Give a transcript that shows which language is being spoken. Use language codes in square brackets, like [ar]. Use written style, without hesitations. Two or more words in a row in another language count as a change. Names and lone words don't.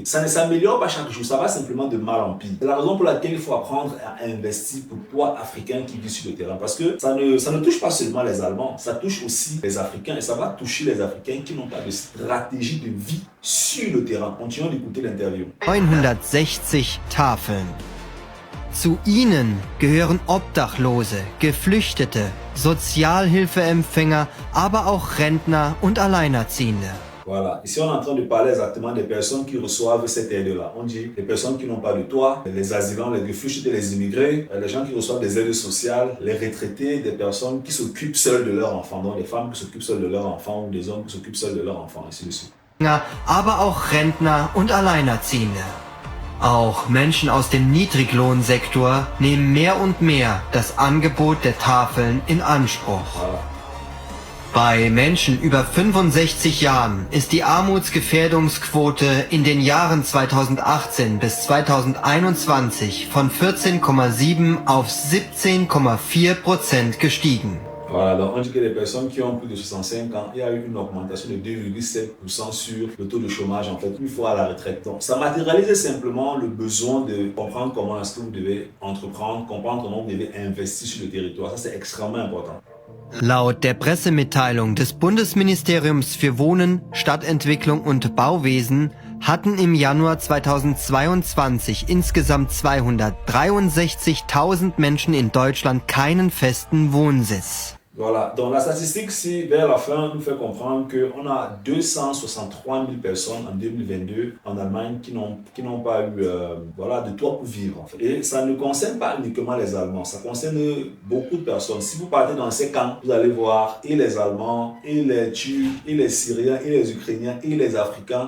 [fr] Ça ne s'améliore pas chaque jour, ça va simplement de mal en pire. C'est la raison pour laquelle il faut apprendre à investir pour toi, Africain qui vit sur le terrain. Parce que ça ne touche pas seulement les Allemands, ça touche aussi les Africains et ça va toucher les Africains qui n'ont pas de stratégie de vie sur le terrain. Continuons d'écouter l'interview. [de] 960 Tafeln. Zu ihnen gehören Obdachlose, Geflüchtete, Sozialhilfeempfänger, aber auch Rentner und Alleinerziehende. [fr] Voilà. Ici, on est en train de parler exactement des personnes qui reçoivent cette aide-là. On dit les personnes qui n'ont pas de toit, les asylants, les réfugiés, les immigrés, les gens qui reçoivent des aides sociales, les retraités, des personnes qui s'occupent seules de leurs enfants, donc les femmes qui s'occupent seules de leurs enfants ou des hommes qui s'occupent seuls de leurs enfants, ainsi de suite. [de] Aber auch Rentner und Alleinerziehende. Auch Menschen aus dem Niedriglohnsektor nehmen mehr und mehr das Angebot der Tafeln in Anspruch. [fr] Voilà. [de] Bei Menschen über 65 Jahren ist die Armutsgefährdungsquote in den Jahren 2018 bis 2021 von 14,7 auf 17,4% gestiegen. [fr] Voilà, donc on dit que les personnes qui ont plus de 65 ans, il y a eu une augmentation de 2,7% sur le taux de chômage, en fait, une fois à la retraite. Donc, ça matérialise simplement le besoin de comprendre comment est-ce que vous devez entreprendre, comprendre comment vous devez investir sur le territoire. Ça, c'est extrêmement important. [de] Laut der Pressemitteilung des Bundesministeriums für Wohnen, Stadtentwicklung und Bauwesen hatten im Januar 2022 insgesamt 263.000 Menschen in Deutschland keinen festen Wohnsitz. [fr] Voilà, donc la statistique ici, vers la fin, nous fait comprendre qu'on a 263 000 personnes en 2022 en Allemagne qui n'ont pas eu de toit pour vivre. En fait. Et ça ne concerne pas uniquement les Allemands, ça concerne beaucoup de personnes. Si vous partez dans ces camps, vous allez voir et les Allemands, et les Turcs, et les Syriens, et les Ukrainiens, et les Africains.